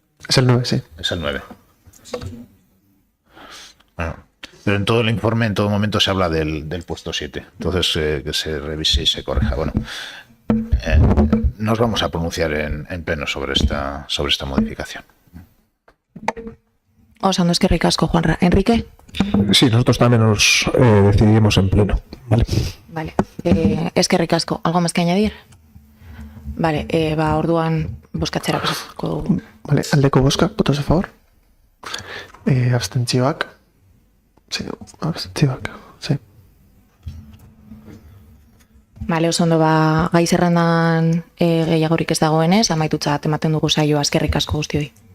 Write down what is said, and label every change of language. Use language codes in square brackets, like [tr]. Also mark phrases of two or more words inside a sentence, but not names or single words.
[es] Es el 9, sí. Es el 9. Bueno, pero en todo el informe, en todo momento se habla del puesto 7. Entonces, que se revise y se corrija. Bueno, nos vamos a pronunciar en pleno sobre esta modificación. [eu] Oso ondo, eskerrik asko, Juanra. Enrique? [es] Sí, nosotros también nos decidimos en pleno. Vale. Vale. [eu] Eskerrik asko. [es] ¿Algo más que añadir? Vale, [eu] orduan bozkatzera pasatuko dugu. Vale, aldeko bozkak, [es] votos a favor. [eu] Abstentzioak. [es] Sí, abstentzioak, sí. [eu] Vale, oso ondo, gai zerrendan gehiagorik ez dagoenez, amaitutzat ematen dugu saioa. Eskerrik asko guztioi.